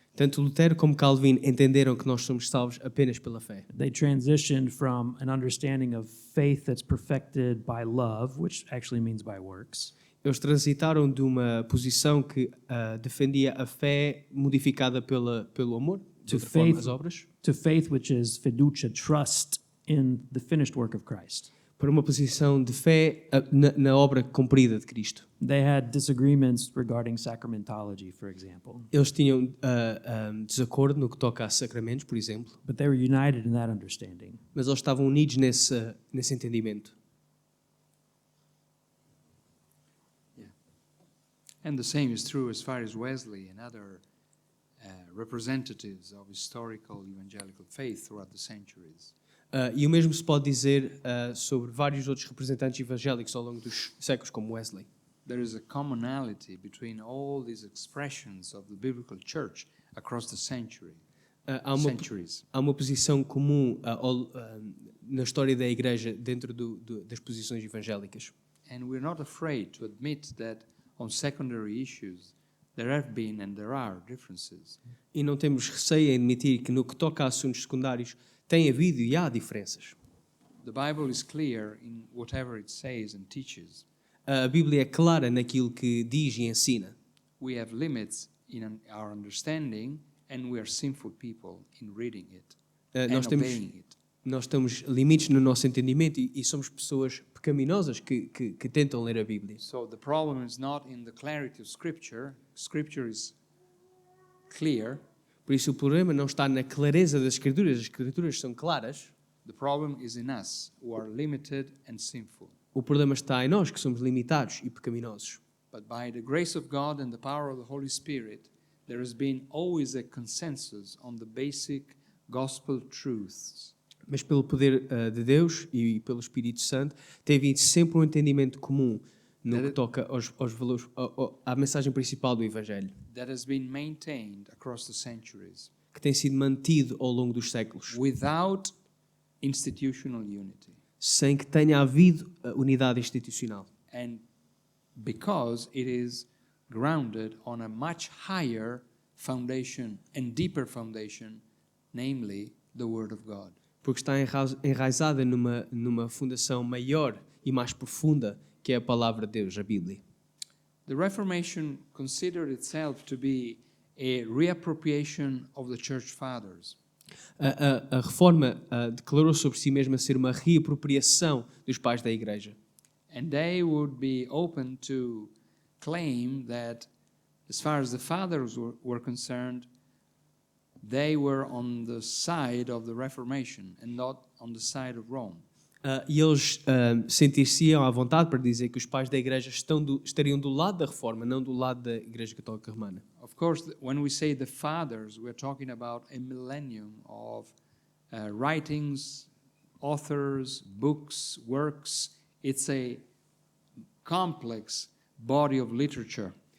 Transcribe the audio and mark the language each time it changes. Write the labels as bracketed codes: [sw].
[pt] Tanto Lutero como Calvino entenderam que nós somos salvos apenas pela fé. [en] They transitioned from an understanding of faith that's perfected by love, which actually means by works, [pt] Eles transitaram de uma posição que defendia a fé modificada pelo amor, de outra forma, as obras, [en] to faith which is fiducia, trust in the finished work of Christ. [pt] para uma posição de fé na obra cumprida de Cristo. [en] They had disagreements regarding sacramentology, for example, [pt] Eles tinham desacordo no que toca a sacramentos, por exemplo, [en] but they were united in that understanding. [pt] mas eles estavam unidos nesse entendimento. [en] And the same is true as far as Wesley and other representatives of historical evangelical faith throughout the centuries. [pt] E o mesmo se pode dizer sobre vários outros representantes evangélicos ao longo dos séculos, como Wesley. [en] There is a commonality between all these expressions of the biblical church across the centuries. [pt] Há uma posição comum na história da Igreja dentro das posições evangélicas. [en] And we're not afraid to admit that on secondary issues there have been and there are differences. [pt] E não temos receio em admitir que no que toca a assuntos secundários tem havido e há diferenças. [en] The Bible is clear in whatever it says and teaches. [pt] A Bíblia é clara naquilo que diz e ensina. [en] We have limits in our understanding and we are sinful people in reading it and [pt] Nós temos, [en] obeying it. [pt] nós temos limites no nosso entendimento e somos pessoas pecaminosas que tentam ler a Bíblia. [en] So the problem is not in the clarity of Scripture. Scripture is clear. [pt] Por isso o problema não está na clareza das Escrituras. As Escrituras são claras. [en] The problem is in us who are limited and sinful. [pt] O problema está em nós, que somos limitados e pecaminosos. [en] But by the grace of God and the power of the Holy Spirit, there has been always a consensus on the basic gospel truths. [pt] Mas pelo poder de Deus e pelo Espírito Santo, tem havido sempre um entendimento comum no que toca aos valores, à mensagem principal do Evangelho, [en] That has been maintained across the centuries [pt] que tem sido mantido ao longo dos séculos, [en] without institutional unity. [pt] sem que tenha havido unidade institucional. [en] And because it is grounded on a much higher foundation and deeper foundation, namely the Word of God. [pt] Porque está enraizada numa fundação maior e mais profunda, que é a palavra de Deus, a Bíblia. [en] The Reformation considered itself to be a reappropriation of the Church Fathers. [pt] A Reforma declarou sobre si mesma ser uma reapropriação dos pais da Igreja. [en] And they would be open to claim that, as far as the fathers were concerned, they were on the side of the Reformation and not on the side of Rome. [pt] E eles sentir-se-iam à vontade para dizer que os pais da Igreja estariam do lado da Reforma, não do lado da Igreja Católica Romana. [en] Of course, when we say the fathers, we're talking about a millennium of writings, authors, books, works. It's a complex body of literature.